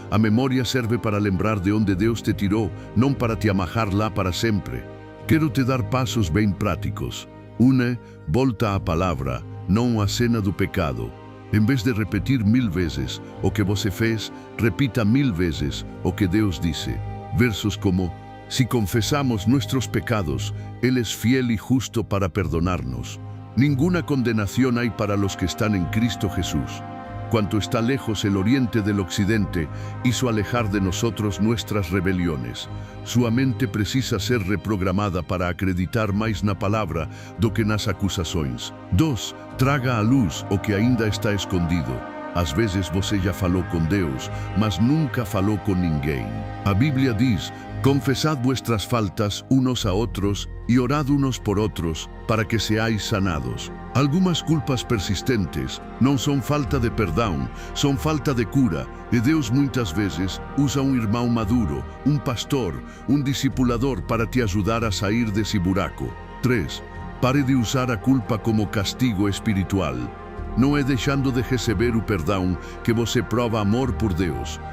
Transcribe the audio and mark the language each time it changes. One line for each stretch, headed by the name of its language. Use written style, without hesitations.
Portuguese: A memória serve para lembrar de onde Deus te tirou, não para te amarrar lá para sempre. Quero te dar passos bem práticos. Volta à palavra, não à cena do pecado. Em vez de repetir 1000 vezes o que você fez, repita 1000 vezes o que Deus disse. Versos como,
Spanish: si confesamos nuestros pecados, Él es fiel y justo para perdonarnos. Ninguna condenación hay para los que están en Cristo Jesús. Cuanto está lejos el oriente del occidente, hizo alejar de nosotros nuestras rebeliones.
Portuguese: Sua mente precisa ser reprogramada para acreditar mais na palavra do que nas acusações. 2. Traga à luz o que ainda está escondido. Às vezes você já falou com Deus, mas nunca falou com ninguém. A Bíblia diz,
Spanish: confesad vuestras faltas unos a otros y orad unos por otros para que seáis sanados.
Portuguese: Algumas culpas persistentes não são falta de perdão, são falta de cura, e Deus muitas vezes usa um irmão maduro, um pastor, um discipulador para te ajudar a sair desse buraco. 3. Pare de usar a culpa como castigo espiritual. Não é deixando de receber o perdão que você prova amor por Deus.